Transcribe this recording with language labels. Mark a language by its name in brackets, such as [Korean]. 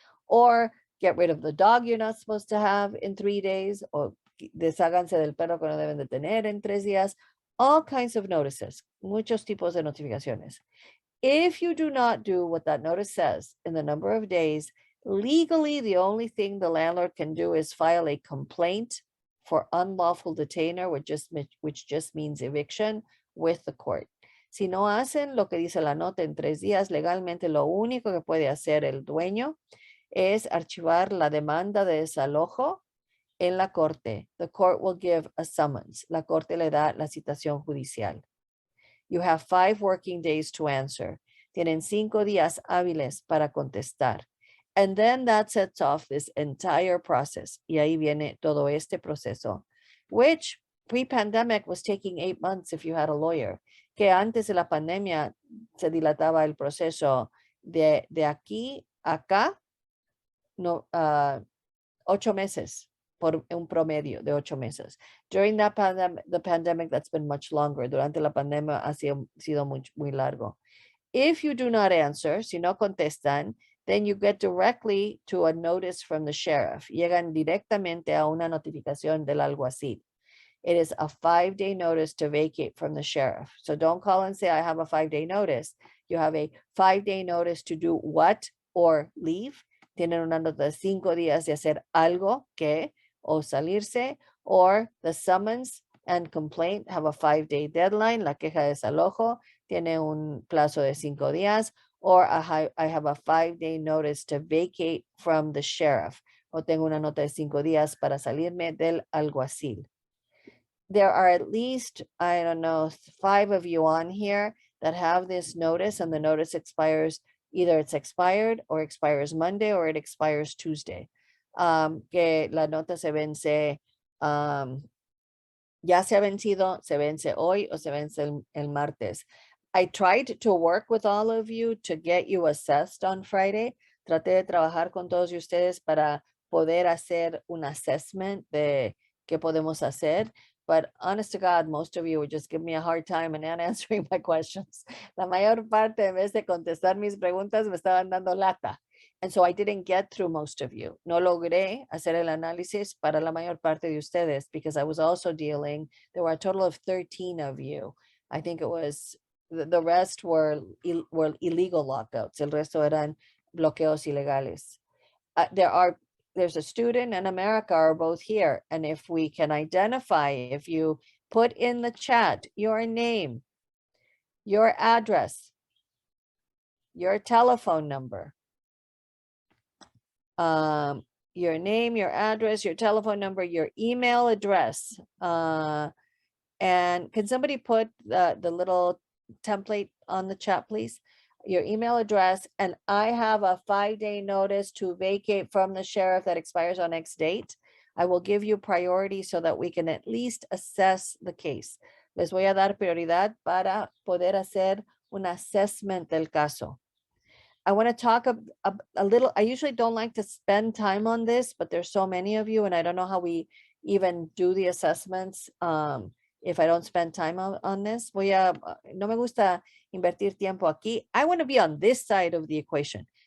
[English] Or get rid of the dog you're not supposed to have in 3 days, [Spanish] o desháganse del perro que no deben de tener en 3 días. [English] All kinds of notices, [Spanish] muchos tipos de notificaciones. [English] If you do not do what that notice says in the number of days, legally, the only thing the landlord can do is file a complaint for unlawful detainer, which just means eviction, with the court. [Spanish] Si no hacen lo que dice la nota en 3 días, legalmente lo único que puede hacer el dueño es archivar la demanda de desalojo en la corte. [English] The court will give a summons. [Spanish] La corte le da la citación judicial. [English] You have 5 working days to answer. [Spanish] Tienen 5 días hábiles para contestar. [English] And then that sets off this entire process. [Spanish] Y ahí viene todo este proceso, [English] which pre-pandemic was taking 8 months if you had a lawyer. [Spanish] Que antes de la pandemia se dilataba el proceso de aquí a acá, no, 8 meses. Por un promedio de 8 meses. [English] During the pandemic, that's been much longer. [Spanish] Durante la pandemia ha sido muy largo. [English] If you do not answer, [Spanish] si no contestan, [English] then you get directly to a notice from the sheriff. [Spanish] Llegan directamente a una notificación del alguacil. [English] It is a 5-day notice to vacate from the sheriff. So don't call and say, I have a 5-day notice. You have a 5-day notice to do what or leave. [Spanish] Tienen una nota de 5 días de hacer algo que o salirse, [English] or the summons and complaint have a 5-day deadline. [Spanish] La queja de desalojo tiene un plazo de 5 días, [English] or I have a 5-day notice to vacate from the sheriff. [Spanish] O tengo una nota de 5 días para salirme del alguacil. [English] There are at least, I don't know, 5 of you on here that have this notice, and the notice expires, either it's expired or expires Monday or it expires Tuesday. [Spanish] Que la nota se vence, ya se ha vencido, se vence hoy o se vence el martes. [English] I tried to work with all of you to get you assessed on Friday. [Spanish] Traté de trabajar con todos ustedes para poder hacer un assessment de qué podemos hacer. [English] But honest to God, most of you would just give me a hard time and not answering my questions. [Spanish] La mayor parte, en vez de contestar mis preguntas, me estaban dando lata. [English] And so I didn't get through most of you. [Spanish] No logré hacer el análisis para la mayor parte de ustedes [English] because I was also dealing, there were a total of 13 of you. I think it was, the rest were illegal lockouts. [Spanish] El resto eran bloqueos ilegales. [English] There's a student and America are both here. And if we can identify, if you put in the chat your name, your address, your telephone number, your name, your address, your telephone number, your email address. And can somebody put the little template on the chat, please? Your email address, and I have a 5-day notice to vacate from the sheriff that expires on X date. I will give you priority so that we can at least assess the case. [Spanish] Les voy a dar prioridad para poder hacer un assessment del caso. [English] I want to talk a little, I usually don't like to spend time on this, but there's so many of you and I don't know how we even do the assessments if I don't spend time on this. [Spanish] No me gusta invertir tiempo aquí. [English] I want to be on this side of the equation.